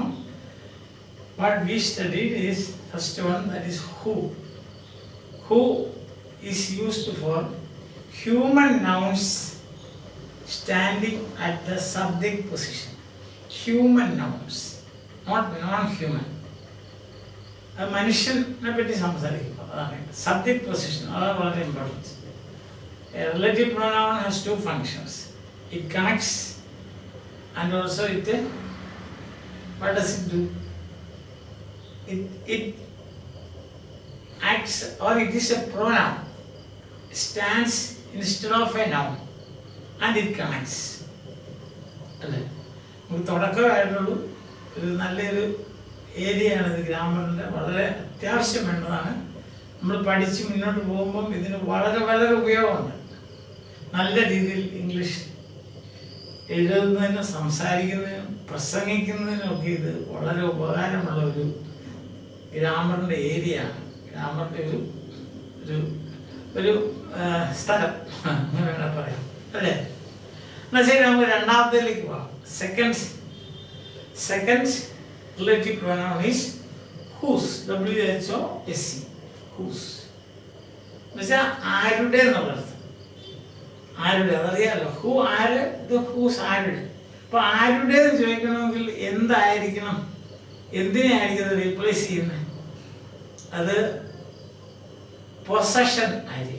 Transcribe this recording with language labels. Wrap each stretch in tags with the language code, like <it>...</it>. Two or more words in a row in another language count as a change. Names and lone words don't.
<en>What we studied is first one, that is who. Who is used for human nouns standing at the subject position. Human nouns, not non-human.</en> <ml>A മനുഷ്യനെ പറ്റി സംസാരിക്കുമ്പോൾ അതാണ്</ml> <en>subject position,</en> <ml>അതാണ് വളരെ ഇമ്പോർട്ടൻറ്റ്.</ml> <en>A relative pronoun has two functions. It connects and also what does it do? It acts, or it is a pronoun. It stands instead of a noun and it connects.</en> <ml>അല്ലേ, നമുക്ക് തുടക്കമായിട്ടുള്ളൂ ഒരു നല്ലൊരു ഏരിയയാണിത്. ഗ്രാമറിൻ്റെ വളരെ അത്യാവശ്യം വേണ്ടതാണ്. നമ്മൾ പഠിച്ച് മുന്നോട്ട് പോകുമ്പം ഇതിന് വളരെ വളരെ ഉപയോഗമുണ്ട്. നല്ല രീതിയിൽ ഇംഗ്ലീഷ് എഴുതുന്നതിനും സംസാരിക്കുന്നതിനും പ്രസംഗിക്കുന്നതിനുമൊക്കെ ഇത് വളരെ ഉപകാരമുള്ള ഒരു ഗ്രാമറിൻ്റെ ഏരിയയാണ്. ഗ്രാമറിൻ്റെ ഒരു സ്ഥലം അങ്ങനെ വേണം പറയാം, അല്ലേ? എന്നാൽ ശരി, നമുക്ക് രണ്ടാമത്തേലേക്ക് പോകാം.</ml> <en>സെക്കൻഡ് relative pronoun is whose, whose.</en> <ml>whose എന്നുവെച്ചാൽ ആരുടെ എന്നുള്ള അർത്ഥം. ആരുടെ അതറിയാമല്ലോ. ഹൂ ആര്, ഇത് ഹൂസ് ആരുടെ. അപ്പോൾ ആരുടെ എന്ന് ചോദിക്കണമെങ്കിൽ എന്തായിരിക്കണം, എന്തിനായിരിക്കും അത് റീപ്ലേസ് ചെയ്യുന്നത്? അത് പൊസഷൻ ആയിരിക്കും.</ml>